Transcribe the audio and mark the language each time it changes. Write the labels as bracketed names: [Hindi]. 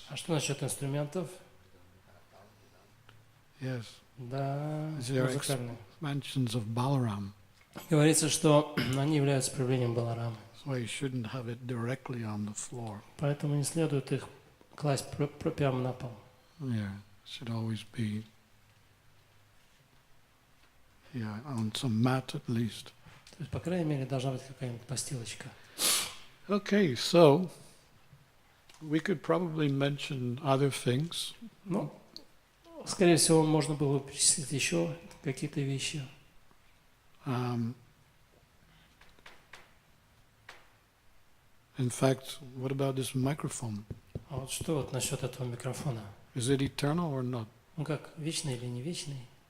[Russian] А что насчет инструментов? [English] Yes. [Russian] Да, [English] Is there [Russian] музыкальные. [English] Mentions of Balaram. [Russian] Говорится, что они являются проявлением Баларамы. [English] So you shouldn't have it directly on the floor. [Russian] Поэтому не следует их класть прямо на пол. [English] Yeah. It should always be on some mat at least. [Russian] То есть, по крайней мере, должна быть какая-нибудь постилочка. [English] Okay, so we could probably mention other things. [Russian] Ну, скорее всего, можно было бы перечислить еще какие-то вещи. [English] In fact, what about this microphone? [Russian] А вот что вот насчет этого микрофона? [English] Is it eternal or not? [Russian] Он как, вечный или не вечный?